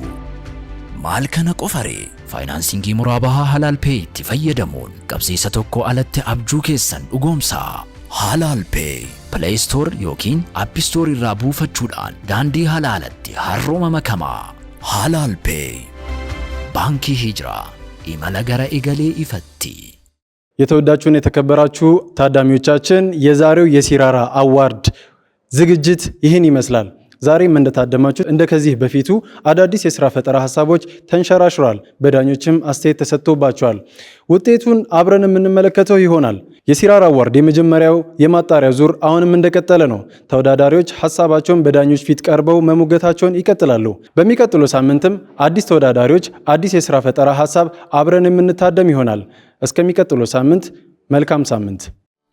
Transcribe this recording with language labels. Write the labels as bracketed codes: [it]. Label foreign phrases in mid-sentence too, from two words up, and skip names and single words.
[om] Maal kana qofaree faayinaansiingii muraabahaa Halaal Pay itti fayyadamuun qabsiisa tokko alatti abjuu keessan dhugoomsaa. Halaal Pay Play Store yookiin App Store irraa buufachuudhaan daandii halaalatti harrooma makamaa. Halaal Pay Baankii Hijiraa imala gara egalee ifatti. [am] የተወዳችሁን የተከበራችሁ ታዳሚዎቻችን የዛሬው የሲራራ አዋርድ ዝግጅት ይህን ይመስላል። ዛሬም እንደታደማችሁ እንደከዚህ በፊቱ አዳዲስ የሥራ ፈጠራ ሐሳቦች ተንሸራሽሯል። በዳኞችም አስተያየት ተሰጥቶባቸዋል። ውጤቱን አብረን የምንመለከተው ይሆናል። የሲራራ አዋርድ የመጀመሪያው የማጣሪያ ዙር አሁንም እንደቀጠለ ነው። ተወዳዳሪዎች ሐሳባቸውን በዳኞች ፊት ቀርበው መሙገታቸውን ይቀጥላሉ። በሚቀጥለው ሳምንትም አዲስ ተወዳዳሪዎች አዲስ የሥራ ፈጠራ ሐሳብ አብረን የምንታደም ይሆናል። እስከሚቀጥለው ሳምንት መልካም ሳምንት